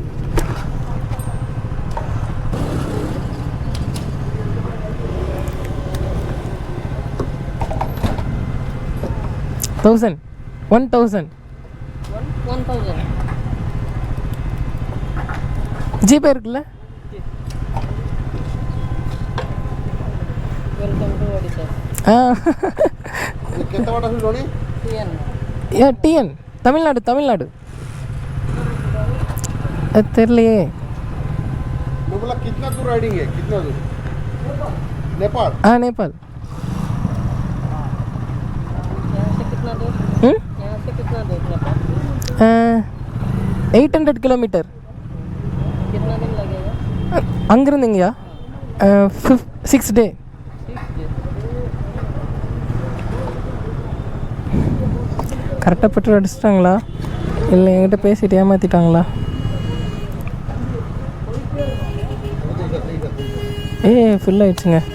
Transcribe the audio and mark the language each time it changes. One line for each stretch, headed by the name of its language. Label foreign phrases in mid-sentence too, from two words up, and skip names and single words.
Tamil: $1,000 ஜிபே இருக்குல்ல? TN தமிழ்நாடு தெரியலையே.
Hindi: कितना दूर राइडिंग है? कितना दूर? नेपाल? नेपाल. यहाँ से कितना दूर? यहाँ से कितना दूर नेपाल? 800 किलोमीटर. कितना दिन लगेगा?
Tamil: அங்கிருந்து இங்கேயா? 6 டே. கரெக்டாக பெட்ரோல் அடிச்சிட்டாங்களா இல்லை என்கிட்ட பேசிட்டு ஏமாற்றிட்டாங்களா? ஃபுல் ஆயிடுச்சுங்க.